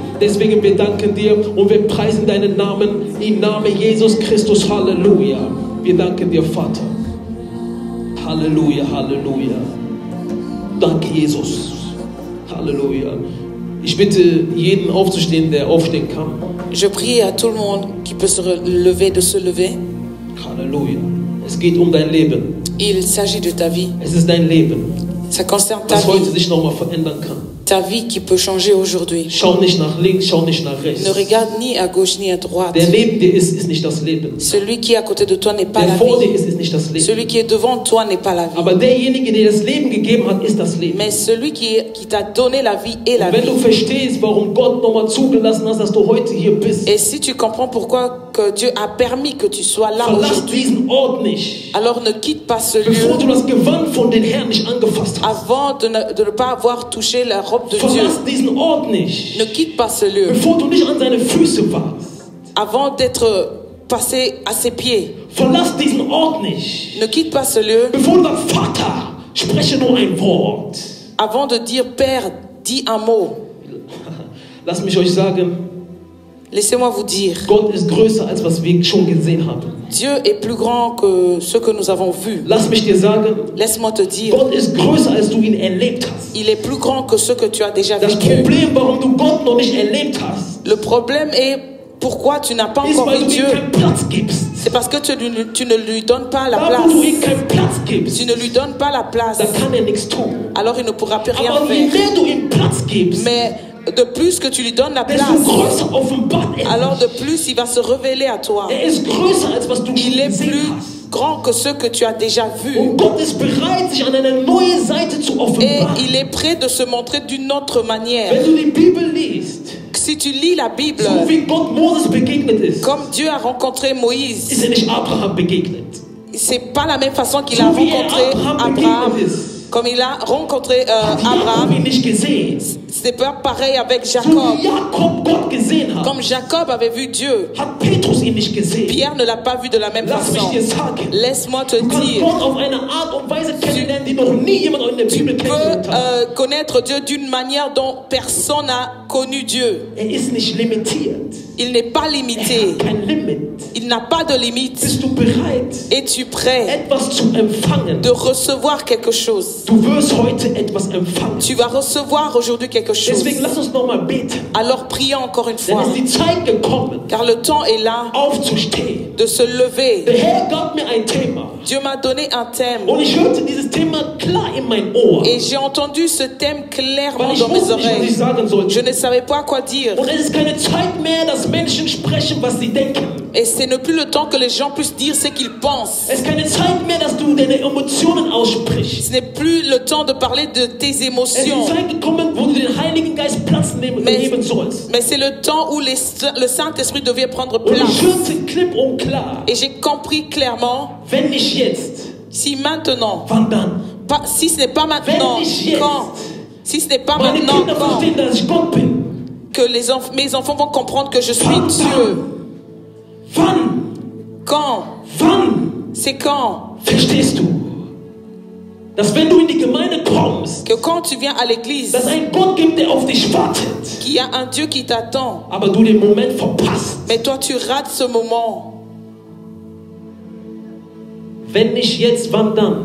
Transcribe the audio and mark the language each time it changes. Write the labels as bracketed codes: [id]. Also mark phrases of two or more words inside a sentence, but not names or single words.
[de] Deswegen wir danken dir und wir preisen deinen Namen im Namen Jesus Christus. Halleluja. Wir danken dir, Vater. Halleluja, Halleluja. Danke, Jesus. Halleluja. Ich bitte jeden aufzustehen, der aufstehen kann. [fr] Je prie à tout le monde qui peut se lever de se lever. [de] Halleluja. Es geht um dein Leben. [fr] Il s'agit de ta vie. [de] Es ist dein Leben, [fr] Ça concerne ta [de] das heute [fr] vie. [de] sich nochmal verändern kann. [fr] Ta vie qui peut changer aujourd'hui. [de] Schau nicht nach links, schau nicht nach rechts. [fr] Ne regarde ni à gauche ni à droite. [de] Der neben dir ist nicht das Leben. [fr] Celui qui est à côté de toi n'est pas [de] Der [fr] la [de] vor dir [fr] vie. [de] ist nicht das Leben. [fr] Celui qui est devant toi n'est pas la vie. [de] Aber derjenige, der das Leben gegeben hat, ist das Leben. [fr] Mais celui qui t'a donné la vie est la [de] Und wenn du [fr] vie. [de] verstehst, warum Gott nochmal zugelassen hat, dass du heute hier bist, [fr] Et si tu comprends pourquoi que Dieu a permis que tu sois là [de] verlass [fr] aujourd'hui, [de] diesen Ort nicht, [fr] alors ne quitte pas ce [de] bevor [fr] lieu [de] du das Gewand von den Herrn nicht angefasst hast. [fr] avant de ne pas avoir touché la robe de Dieu. [de] Verlass diesen Ort nicht, [fr] Ne quitte pas ce lieu [de] bevor du nicht an seine Füße warst. [fr] avant d'être passé à ses pieds. [de] Verlass diesen Ort nicht, [fr] Ne quitte pas ce lieu [de] bevor du sagst, Vater, spreche nur ein Wort. [fr] avant de dire Père, dis un mot. [de] Lass mich euch sagen, [fr] Laissez-moi vous dire, [de] Gott ist größer, als was wir schon gesehen haben. [fr] Dieu est plus grand que ce que nous avons vu. [de] Lass mich dir sagen, [fr] Laisse-moi te dire, [de] Gott ist größer, als du ihn erlebt hast. [fr] il est plus grand que ce que tu as déjà [de] Das [fr] vécu. [de] Problem, warum du Gott noch nicht erlebt hast, [fr] Le problème est pourquoi tu n'as pas [de] ist, [fr] encore [de] weil [fr] vu [de] du ihm [fr] Dieu. [de] keinen Platz gibst. [fr] C'est parce que tu ne lui donnes pas la [de] Da, wo du ihm [fr] place. [de] keinen Platz gibst, [fr] Tu ne lui donnes pas la place. [de] da kann er nichts tun. [fr] Alors il ne pourra plus rien [de] Aber je [fr] faire. [de] mehr du ihm Platz gibst, [fr] Mais de plus que tu lui donnes la [de] desto [fr] place, [de] größer offenbart er [fr] alors de [de] sich. [fr] plus il va se révéler à toi. [de] Er ist größer, als was du schon [fr] Il est [de] gesehen [fr] plus [de] hast. [fr] grand que ce que tu as déjà vu. [de] Und Gott ist bereit, sich an eine neue Seite zu [fr] Et [de] offenbaren. [fr] il est prêt de se montrer d'une autre manière. [de] Wenn du die Bibel liest, [fr] Si tu lis la Bible, [de] so wie Gott Moses begegnet ist, [fr] comme Dieu a rencontré Moïse, [de] ist er nicht Abraham begegnet. [fr] c'est pas la même façon qu'il a [de] So wie er [fr] rencontré [de] Abraham [fr] Abraham. [de] begegnet ist, [fr] Comme il a rencontré [de] hat Jakob [fr] Abraham, [de] ihn nicht gesehen. [fr] c'est pas pareil avec [de] So [fr] Jacob. [de] wie Jakob Gott gesehen hat, [fr] Comme Jacob avait vu Dieu, [de] hat Petrus ihn nicht gesehen. [fr] Pierre ne l'a pas vu de la même [de] Lass mich [fr] façon. [de] dir sagen, [fr] Laisse-moi te [de] du kannst [fr] dire, [de] Gott auf eine Art und Weise kennenlernen, die noch nie jemand in der Bibel [fr] tu peux [de] kennengelernt hat. [fr] connaître Dieu d'une manière dont personne n'a connu Dieu. [de] Ist nicht limitiert. [fr] Il n'est pas limité. [de] Hat kein Limit. [fr] Il n'a pas de limite. [de] Bist du bereit, [fr] Es-tu prêt [de] etwas zu empfangen? [fr] de recevoir quelque chose? [de] Du wirst heute etwas empfangen. [fr] Tu vas recevoir aujourd'hui quelque chose. [de] Deswegen lass uns nochmal beten. [fr] Alors prions encore une [de] Denn [fr] fois. [de] es ist die Zeit gekommen, [fr] Car le temps est là [de] aufzustehen. [fr] de se lever. [de] Der Herr gab mir ein Thema. [fr] Dieu m'a donné un thème. [de] Und ich hörte dieses Thema klar in mein Ohr. [fr] Et j'ai entendu ce thème clairement [de] Weil ich [fr] dans mes [de] wusste nicht, was ich [fr] oreilles. [de] sagen [fr] Je [de] sollte. [fr] ne savais pas quoi dire. [de] Und es ist keine Zeit mehr, dass Menschen sprechen, was sie denken. [fr] Et ce n'est plus le temps que les gens puissent dire ce qu'ils pensent. [de] Es ist keine Zeit mehr, dass du deine Emotionen aussprichst. [fr] Ce n'est plus le temps de parler de tes [de] Es ist die [fr] émotions. [de] Zeit gekommen, wo du den Heiligen Geist Platz nehmen sollst. [fr] Mais c'est le temps où le Saint-Esprit devait prendre [de] Und ich [fr] place. [de] hörte klipp und klar, [fr] Et j'ai compris clairement, [de] wenn nicht jetzt, [fr] si maintenant, [de] wann dann? [fr] si ce n'est pas maintenant, [de] Wenn nicht jetzt. [fr] quand? Si ce n'est pas [de] Meine [fr] maintenant, [de] Kinder [fr] quand? [de] verstehen, dass ich Gott bin. [fr] Que mes enfants vont comprendre que je suis [de] Wann [fr] Dieu. [de] dann? Wann? [fr] Quand? [de] Wann? [fr] C'est quand? [de] Verstehst du? Dass wenn du in die Gemeinde kommst, [fr] Que quand tu viens à l'église, [de] dass ein Gott gibt, der auf dich wartet, [fr] qu'il y a un Dieu qui t'attend. [de] aber du den Moment verpasst. [fr] Mais toi, tu rates ce moment. [de] Wenn nicht jetzt, wann dann?